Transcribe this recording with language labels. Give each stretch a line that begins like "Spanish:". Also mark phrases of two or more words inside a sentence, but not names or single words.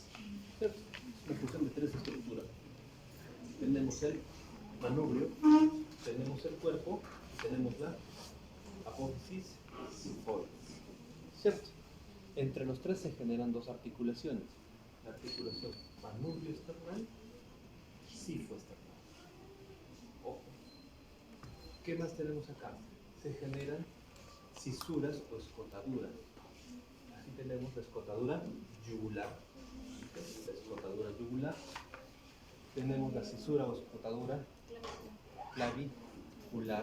Spanish: Es una fusión de tres estructuras. Tenemos el manubrio, tenemos el cuerpo, tenemos la apófisis sifoides. ¿Cierto? Entre los tres se generan dos articulaciones. La articulación manubrio esternal, sifo esternal. Ojo. ¿Qué más tenemos acá? Se generan cisuras o escotaduras. Aquí tenemos la escotadura yugular. La escotadura yugular. Tenemos la cisura o escotadura clavicular.